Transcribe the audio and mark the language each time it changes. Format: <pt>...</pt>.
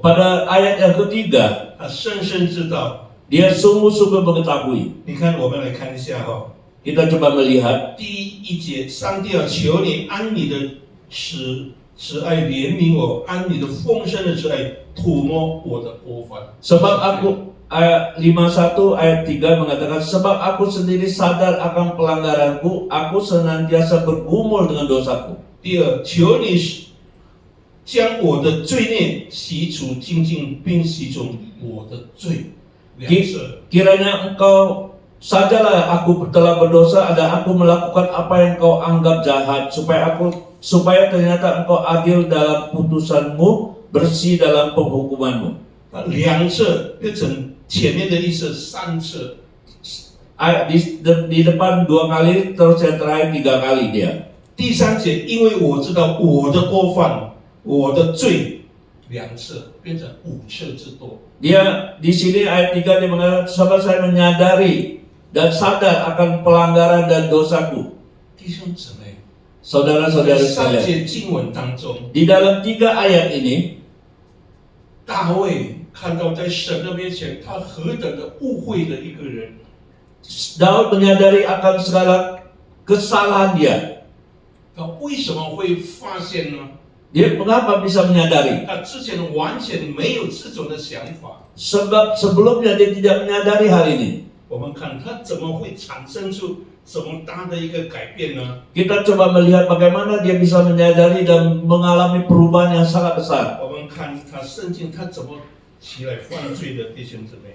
<id>Pada ayat yang ketiga,</id> <zh>他深深知道。</zh> <id>dia sungguh-sungguh mengetahui.</id> <zh>你看，我们来看一下哈，</zh> <id>Kita coba melihat</id> <zh>第1节，上帝啊，求你按你的慈爱怜悯我，按你的丰盛的慈爱涂抹我的过犯。</zh> <id>sebab aku ayat 51 ayat 3 mengatakan sebab aku sendiri sadar akan pelanggaranku, aku senantiasa bergumul dengan dosaku.</id> <zh>第二，求你将我的罪孽洗除净尽，并洗除我的罪。两次，</zh> <id>Kiranya engkau sajalah aku telah berdosa dan aku melakukan apa yang kau anggap jahat, supaya ternyata engkau adil dalam putusanmu, bersih dalam penghukumanmu.</id> <zh>两次变成前面的意思3次。</zh> <id>Di depan 2 kali, terus yang terakhir 3 kali dia.</id> <zh>第3节，因为我知道我的过犯，我的罪，2次变成5次之多。</zh> <id>Dia di sini ayat 3 dia mengatakan sebab saya menyadari dan sadar akan pelanggaran dan dosaku.</id> <zh>弟兄姊妹，</zh> <id>Saudara-saudara</id> <zh>在3 节经文当中，</zh> <id>di dalam 3 ayat ini</id> <zh>大卫看到在神的面前，他何等的误会的一个人。</zh> <id>Daud menyadari akan segala kesalahan dia.</id> <zh>他为什么会发现呢？</zh> <id>Dia mengapa bisa menyadari?</id> <zh>他之前完全没有这种的想法。</zh> <id>Sebab sebelumnya dia tidak menyadari hal ini.</id> <zh>我们看他怎么会产生出这么大的一个改变呢？</zh> <id>Kita coba melihat bagaimana dia bisa menyadari dan mengalami perubahan yang sangat besar.</id> <zh>我们看他圣经他怎么起来犯罪的，弟兄姊妹。</zh>